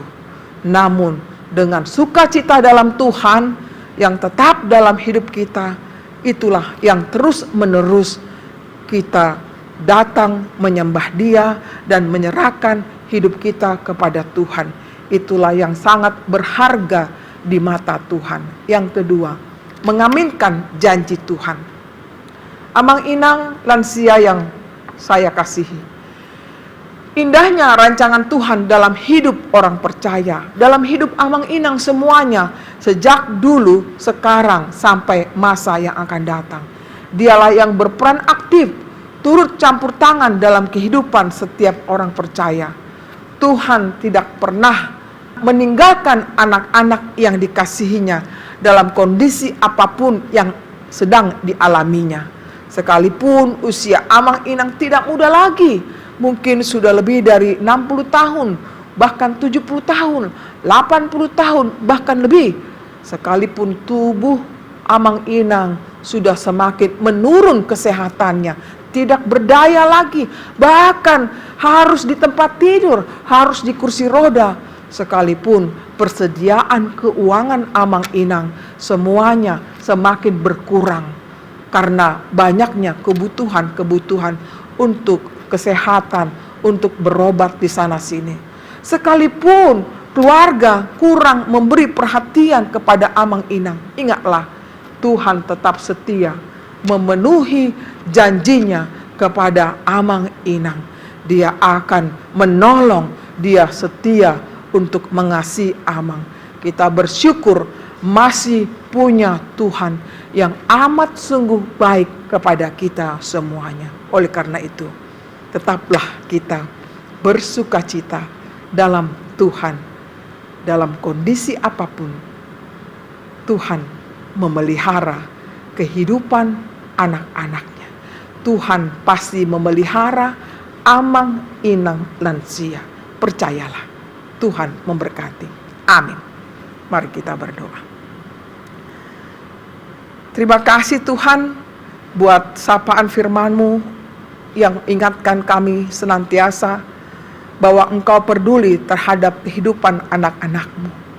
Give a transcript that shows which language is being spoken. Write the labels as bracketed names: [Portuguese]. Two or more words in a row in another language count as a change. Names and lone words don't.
[Indonesian] Namun dengan sukacita dalam Tuhan yang tetap dalam hidup kita, itulah yang terus menerus kita datang menyembah Dia dan menyerahkan hidup kita kepada Tuhan. Itulah yang sangat berharga di mata Tuhan. Yang kedua, mengaminkan janji Tuhan. [Batak Toba] Amang inang [Indonesian] lansia yang saya kasihi, indahnya rancangan Tuhan dalam hidup orang percaya, dalam hidup [Batak Toba] amang inang [Indonesian] semuanya, sejak dulu, sekarang, sampai masa yang akan datang. Dialah yang berperan aktif, turut campur tangan dalam kehidupan setiap orang percaya. Tuhan tidak pernah meninggalkan anak-anak yang dikasihinya dalam kondisi apapun yang sedang dialaminya. Sekalipun usia [Batak Toba] amang inang [Indonesian] tidak muda lagi, mungkin sudah lebih dari 60 tahun, bahkan 70 tahun, 80 tahun, bahkan lebih. Sekalipun tubuh [Batak Toba] amang inang [Indonesian] sudah semakin menurun kesehatannya, tidak berdaya lagi, bahkan harus di tempat tidur, harus di kursi roda. Sekalipun persediaan keuangan [Batak Toba] amang inang [Indonesian] semuanya semakin berkurang karena banyaknya kebutuhan-kebutuhan untuk kesehatan, untuk berobat di sana sini. Sekalipun keluarga kurang memberi perhatian kepada [Batak Toba] amang inang, [Indonesian] ingatlah, Tuhan tetap setia memenuhi janjinya kepada [Batak Toba] amang inang. [Indonesian] Dia akan menolong, Dia setia untuk mengasihi amang. Kita bersyukur masih punya Tuhan yang amat sungguh baik kepada kita semuanya. Oleh karena itu, tetaplah kita bersukacita dalam Tuhan. Dalam kondisi apapun, Tuhan memelihara kehidupan anak-anaknya. Tuhan pasti memelihara [Batak Toba] amang inang [Indonesian] lansia. Percayalah, Tuhan memberkati. Amin. Mari kita berdoa. Terima kasih Tuhan buat sapaan firman-Mu yang ingatkan kami senantiasa bahwa Engkau peduli terhadap kehidupan anak-anak-Mu.